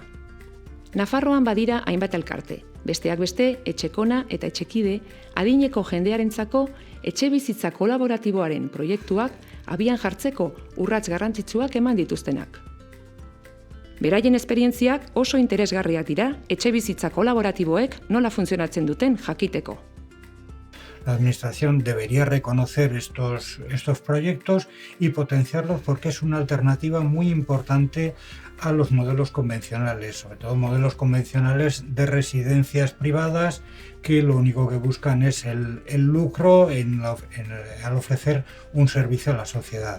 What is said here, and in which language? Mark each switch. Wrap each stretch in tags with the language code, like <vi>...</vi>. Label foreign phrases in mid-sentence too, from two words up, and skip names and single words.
<eu>Nafarroan badira hainbat elkarte, besteak beste etxekona eta etxekide adineko jendearentzako etxebizitza kolaboratiboaren proiektuak abian jartzeko urrats garrantzitsuak eman dituztenak. Beraien esperientziak oso interesgarriak dira etxebizitza kolaboratiboek nola funtzionatzen duten jakiteko.</eu> <es>La Administración debería reconocer estos proyectos y potenciarlos porque es una alternativa muy importante a los modelos convencionales, sobre todo modelos convencionales de residencias privadas que lo único que buscan es el lucro al ofrecer un servicio a la sociedad.</es>